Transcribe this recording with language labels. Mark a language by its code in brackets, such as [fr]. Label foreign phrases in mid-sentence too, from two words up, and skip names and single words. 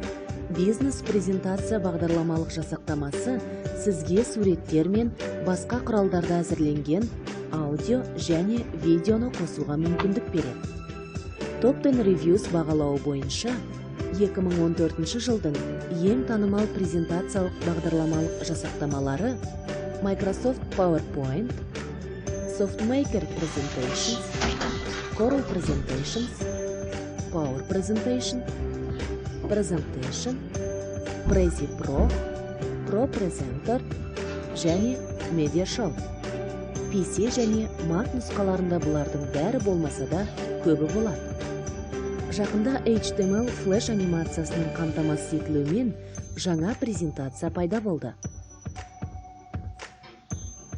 [kk] Бизнес презентация бағдарламалық жасақтамасы сізге суреттер мен басқа құралдарда әзірленген аудио және видеоны қосуға мүмкіндік береді. Top 10 Reviews бағалауы бойынша 2014 жылдың ең танымал презентациялық бағдарламалық жасақтамалары Microsoft PowerPoint, SoftMaker Presentations, Corel Presentations, Power Presentation, Presentation, Prezi Pro, Pro Presenter және MediaShow. PC және Mac нұсқаларында бұлардың бәрі болмаса да көбі болады. Жақында HTML флеш анимациясының қамтамасыз етілуімен жаңа презентация пайда болды.